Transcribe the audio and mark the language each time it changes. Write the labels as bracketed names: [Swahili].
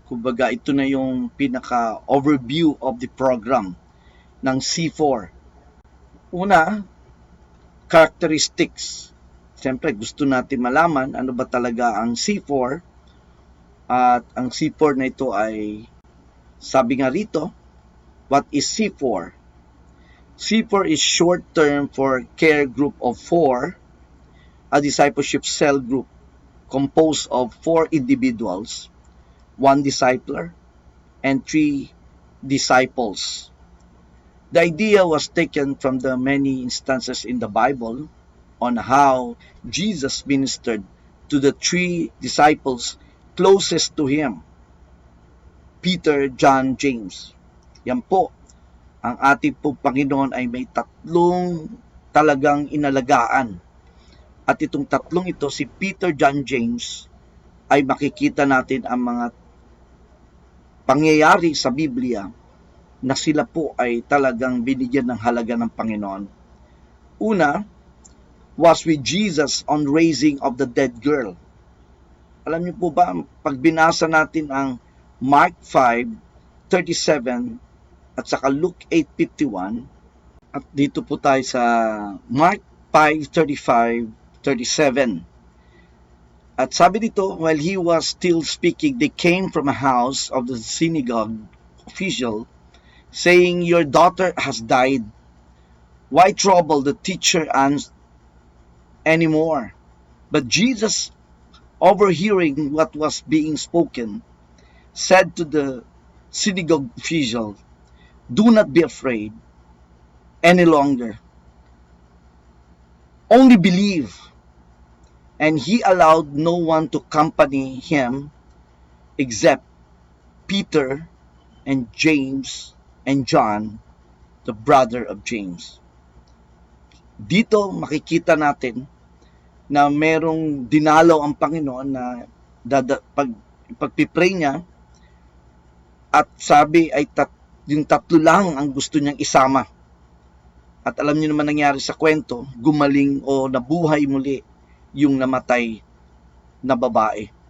[Filipino] Kumbaga, ito na yung pinaka-overview [English] of the program [Filipino] ng C4. Una, characteristics. Siyempre, gusto natin malaman ano ba talaga ang C4. At ang C4 na ito ay, sabi nga rito, [English] what is C4? C4 is short term for care group of 4, a discipleship cell group composed of 4 individuals, 1 discipler, and 3 disciples. The idea was taken from the many instances in the Bible on how Jesus ministered to the 3 disciples closest to him, Peter, John, James. [Filipino] Yan po, ang ating pong Panginoon ay may 3 talagang inalagaan. At itong 3 ito, si Peter, John, James, ay makikita natin ang mga pangyayari sa Biblia na sila po ay talagang binigyan ng halaga ng Panginoon. Una, [English] was with Jesus on raising of the dead girl. [Filipino] Alam niyo po ba, pag binasa natin ang Mark 5:37 at saka Luke 8:51, at dito po tayo sa Mark 5:35-37. [English] At sabi dito, while he was still speaking, they came from a house of the synagogue official, saying, "Your daughter has died. Why trouble the teacher anymore?" But Jesus, overhearing what was being spoken, said to the synagogue official, "Do not be afraid any longer. Only believe." And he allowed no one to accompany him except Peter and James and John, the brother of James. [Filipino] Dito makikita natin na merong dinalaw ang Panginoon na pagpipray niya, at sabi ay yung 3 lang ang gusto niyang isama. At alam niyo naman nangyari sa kwento, gumaling o nabuhay muli yung namatay na babae.